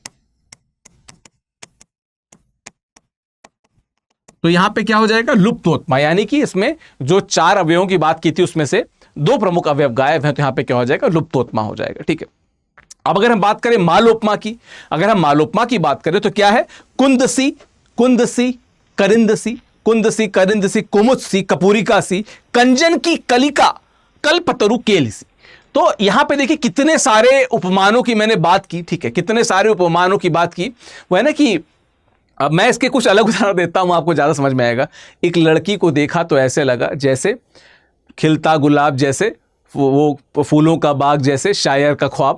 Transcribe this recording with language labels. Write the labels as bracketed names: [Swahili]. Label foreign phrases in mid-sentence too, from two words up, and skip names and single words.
[Hindi] तो यहां पे क्या हो जाएगा, लुप्तोत्मा, यानी कि इसमें जो 4 अवयवों की बात की थी उसमें से 2 प्रमुख अवयव गायब हैं, तो यहां पे क्या हो जाएगा, लुप्तोत्मा हो जाएगा। ठीक है, अब अगर हम बात करें मालोपमा की, अगर हम मालोपमा की बात करें तो क्या है, [Braj] कुंदसी, कुंदसी, करिंदसी, कुंदसी, करिंदसी, कुमुदसी, कपूरिकासी, कंजन की कलिका, कल्पतरु केलिसी। [Hindi] तो यहां पे देखिए कितने सारे उपमानों की मैंने बात की। ठीक है, कितने सारे उपमानों की बात की, वो है ना कि अब मैं इसके कुछ अलग उदाहरण देता हूं, आपको ज्यादा समझ में आएगा। एक लड़की को देखा तो ऐसे लगा जैसे खिलता गुलाब, जैसे वो फूलों का बाग, जैसे शायर का ख्वाब।